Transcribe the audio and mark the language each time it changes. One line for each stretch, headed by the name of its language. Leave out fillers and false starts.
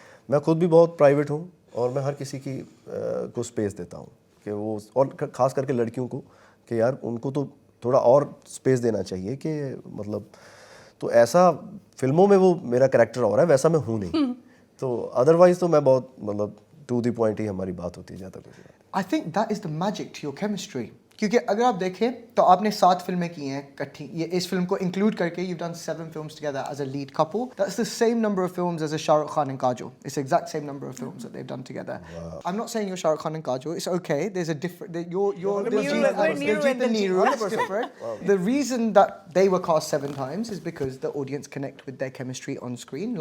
Hindi: मैं खुद भी बहुत प्राइवेट हूँ, और मैं हर किसी की को स्पेस देता हूँ कि वो, और ख़ास करके लड़कियों को, कि यार उनको तो थोड़ा और स्पेस देना चाहिए, कि मतलब, तो ऐसा फिल्मों में वो मेरा कैरेक्टर हो रहा है, वैसा मैं हूँ नहीं. तो अदरवाइज तो मैं बहुत, मतलब टू द पॉइंट ही हमारी बात होती है ज़्यादा कुछ.
English: I think that is the magic to your chemistry.
Hindi: क्योंकि अगर आप देखें तो आपने 7 फिल्में की हैं इकट्ठी. ये इस फिल्म को इंक्लूड करके
English: you've done 7 films together as a lead couple. That's the same number of films as a Shah Rukh Khan and Kajol. It's the exact same number of films that they've done together. Wow. I'm not saying you're Shah Rukh Khan and Kajol. It's okay. There's a different. You're Diljit and Neeru. It's different. Wow. The reason that they were cast 7 times is because the audience connect with their chemistry on screen.